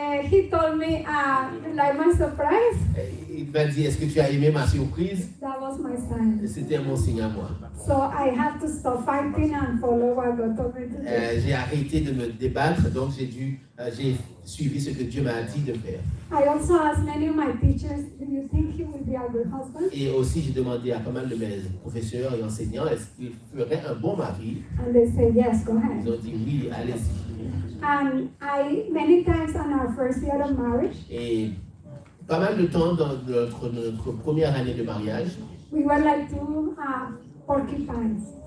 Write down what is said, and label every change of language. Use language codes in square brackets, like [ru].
[en] He told me, like my surprise, [fr] Il m'a dit, est-ce que tu as aimé ma surprise? [en] that was my sign. [fr] C'était mon signe à moi. [en] So I had to stop fighting and follow what God told me to do. [fr] J'ai arrêté de me débattre, donc j'ai suivi ce que Dieu m'a dit de faire. [en] I also asked many of my teachers, do you think he will be a good husband? [fr] Et aussi, j'ai demandé à pas mal de mes professeurs et enseignants, est-ce qu'il ferait un bon mari? [en] And they said, yes, go ahead. [fr] Ils ont dit oui, allez-y. [en] And many times on our first year of marriage, [fr] Et pas mal de temps dans notre première année de mariage, [en] we were like two porcupines.